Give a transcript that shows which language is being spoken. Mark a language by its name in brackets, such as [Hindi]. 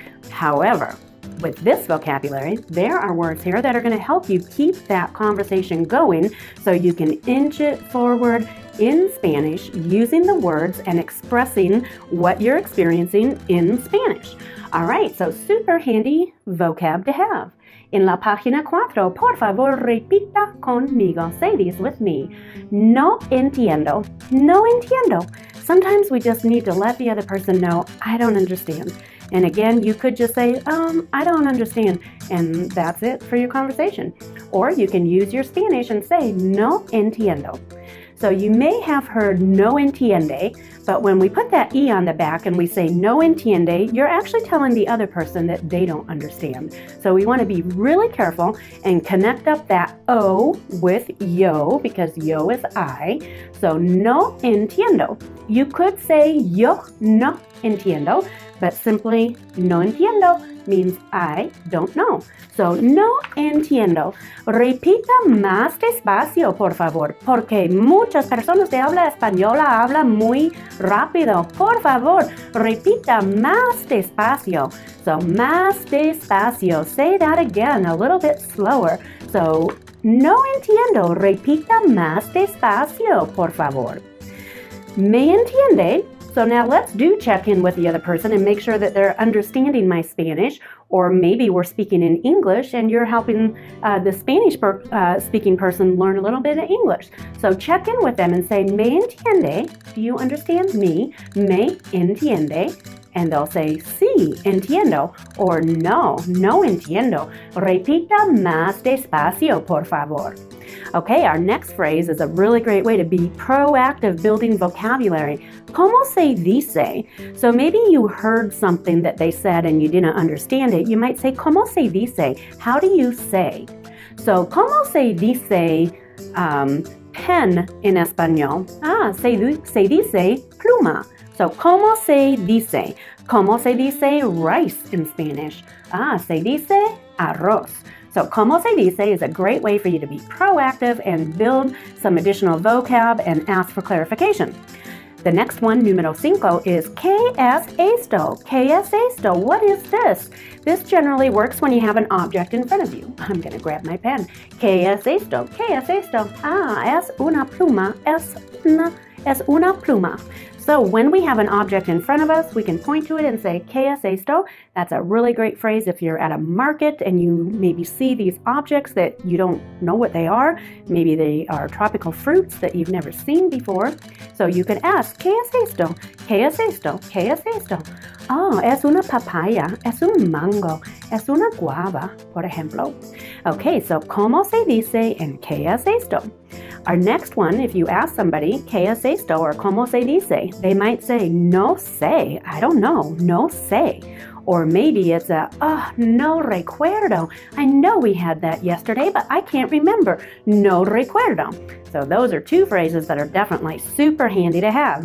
[English] However, with this vocabulary, there are words here that are going to help you keep that conversation going so you can inch it forward in Spanish using the words and expressing what you're experiencing in Spanish. All right, so super handy vocab to have. [Spanish] En la página 4, por favor, repita conmigo. [English] Say these with me. [Spanish] No entiendo. No entiendo. [English] Sometimes we just need to let the other person know, I don't understand. And again, you could just say, I don't understand. And that's it for your conversation. Or you can use your Spanish and say, [Spanish] no entiendo. [English] So you may have heard [Spanish] no entiende, [English] but when we put that E on the back and we say no entiende, you're actually telling the other person that they don't understand. So we want to be really careful and connect up that O with yo, because yo is I. So no entiendo. You could say [Spanish] yo no entiendo, [English] but simply [Spanish] no entiendo [English] means I don't know. [Spanish] So no entiendo. Repita más despacio, por favor, porque muchas personas de habla española hablan muy rápido. Por favor, repita más despacio. So más despacio. [English] Say that again a little bit slower. [Spanish] So no entiendo. Repita más despacio, por favor. ¿Me entiende? [English] So now let's do check in with the other person and make sure that they're understanding my Spanish, or maybe we're speaking in English and you're helping the Spanish speaking person learn a little bit of English. So check in with them and say, [Spanish] ¿Me entiende? [English] Do you understand me? [Spanish] ¿Me entiende? [English] And they'll say, [Spanish] sí, entiendo, or no entiendo. Repita más despacio, por favor. [English] Okay, our next phrase is a really great way to be proactive building vocabulary. [Spanish] ¿Cómo se dice? [English] So maybe you heard something that they said and you didn't understand it. You might say, ¿Cómo se dice? How do you say? [Spanish] So, ¿Cómo se dice [English] pen [Spanish] en español? Se dice pluma. So, ¿Cómo se dice? ¿Cómo se dice [English] rice in Spanish? [Spanish] Se dice arroz. [English] So, [Spanish] ¿Cómo se dice [English] is a great way for you to be proactive and build some additional vocab and ask for clarification. The next one, número 5, is [Spanish] ¿Qué es esto? ¿Qué es esto? [English] What is this? This generally works when you have an object in front of you. I'm going to grab my pen. [Spanish] ¿Qué es esto? ¿Qué es esto? Es una pluma. Es Es una pluma. [English] So when we have an object in front of us, we can point to it and say, [Spanish] ¿Qué es esto? [English] That's a really great phrase if you're at a market and you maybe see these objects that you don't know what they are. Maybe they are tropical fruits that you've never seen before. So you can ask, [Spanish] ¿Qué es esto? ¿Qué es esto? ¿Qué es esto? Oh, es una papaya, es un mango, es una guava, por ejemplo. [English] Okay, so [Spanish] ¿Cómo se dice en qué es esto? [English] Our next one, if you ask somebody, [Spanish] ¿Qué es esto? [English] Or [Spanish] ¿Cómo se dice? [English] They might say, [Spanish] no sé, [English] I don't know, no sé. Or maybe it's [Spanish] no recuerdo. [English] I know we had that yesterday, but I can't remember. [Spanish] No recuerdo. [English] So those are two phrases that are definitely super handy to have.